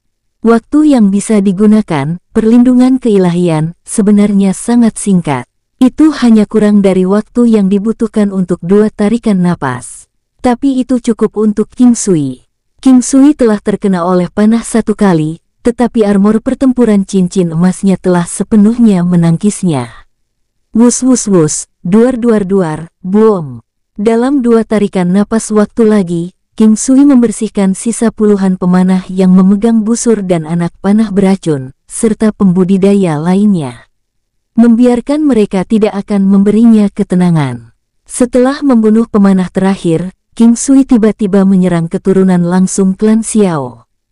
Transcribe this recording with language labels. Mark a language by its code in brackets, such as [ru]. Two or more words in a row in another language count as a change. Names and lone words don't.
[id] Waktu yang bisa digunakan, perlindungan keilahian, sebenarnya sangat singkat. Itu hanya kurang dari waktu yang dibutuhkan untuk 2 tarikan napas. Tapi itu cukup untuk King Sui. King Sui telah terkena oleh panah 1 kali, tetapi armor pertempuran cincin emasnya telah sepenuhnya menangkisnya. Wus wus wus, duar duar duar, boom. Dalam 2 tarikan napas waktu lagi, King Sui membersihkan sisa puluhan pemanah yang memegang busur dan anak panah beracun, serta pembudidaya lainnya. Membiarkan mereka tidak akan memberinya ketenangan. Setelah membunuh pemanah terakhir, King Sui tiba-tiba menyerang keturunan langsung klan Xiao.